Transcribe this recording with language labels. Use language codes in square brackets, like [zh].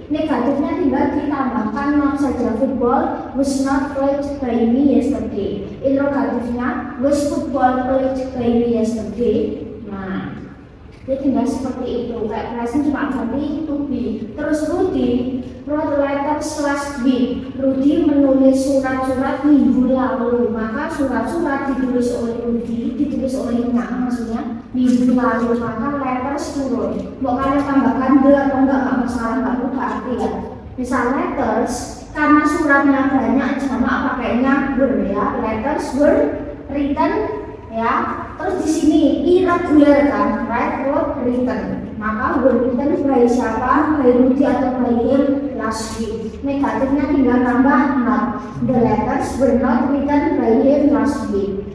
[id] Negatifnya tinggal ditambahkan not saja, [en] football was not played by me yesterday. Interrogatifnya was football played by me yesterday. Nah, [id] Dia tinggal seperti itu, kayak present cuma ganti to be. [en] Terus Rudy wrote letters last week. [id] Rudy menulis surat-surat minggu lalu. Maka surat-surat ditulis oleh Rudy, ditulis olehnya, maksudnya minggu lalu. Maka letters turun. Mau kalian tambahkan the atau enggak masalah, nggak lupa arti ya. Misal letters, karena suratnya banyak jamak pakainya were ya. [en] Letters were written ya. [id] Terus di sini [en] irregular kan, right, wrote, written. Maka were written by siapa? By Rudy atau by him last week. [id] Negatifnya tinggal tambah not. [en] The letters were not written by him last week.